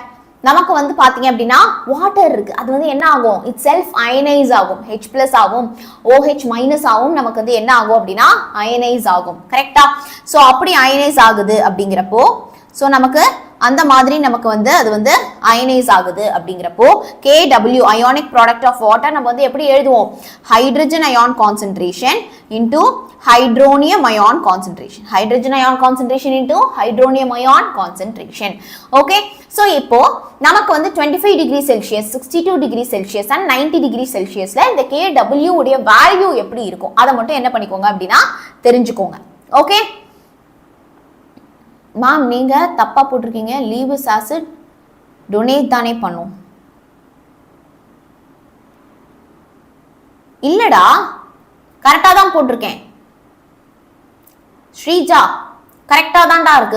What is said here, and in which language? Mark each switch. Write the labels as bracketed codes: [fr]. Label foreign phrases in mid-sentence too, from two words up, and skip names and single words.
[ta] நமக்கு வந்து பாத்தீங்க அப்படின்னா வாட்டர் இருக்கு, அது வந்து என்ன ஆகும், [en] it self ionize [ta] ஆகும், H+ ஆகும், OH- ஆகும், நமக்கு வந்து என்ன ஆகும் அப்படின்னா அயனைஸ் ஆகும். கரெக்டா? சோ அப்படி அயனைஸ் ஆகுது அப்படிங்கிறப்போ சோ நமக்கு அந்த மாதிரி நமக்கு வந்து அது வந்து அயனைஸ் ஆகுது அப்படிங்கிறப்போ KW [en] ionic product of water [ta] நம்ம வந்து எப்படி எழுதுவோம், [en] hydrogen ion concentration into hydronium ion concentration. Hydrogen ion concentration into hydronium ion concentration. [ta] Okay. So இப்போ நமக்கு வந்து [en] 25 degree Celsius, 62 degree Celsius and 90 degree Celsius [ta] ல இந்த KW உடைய வேல்யூ எப்படி இருக்கும் அதை மட்டும் என்ன பண்ணிக்கோங்க அப்படின்னா தெரிஞ்சுக்கோங்க. ஓகே. மேம் நீங்க தப்பா போட்டிருக்கீங்க, [en] Lewis acid donate [ta] தானே பண்ணும். இல்லடா கரெக்டா தான் போட்டிருக்கேன் ஸ்ரீஜா, கரெக்டா தான்டா இருக்கு.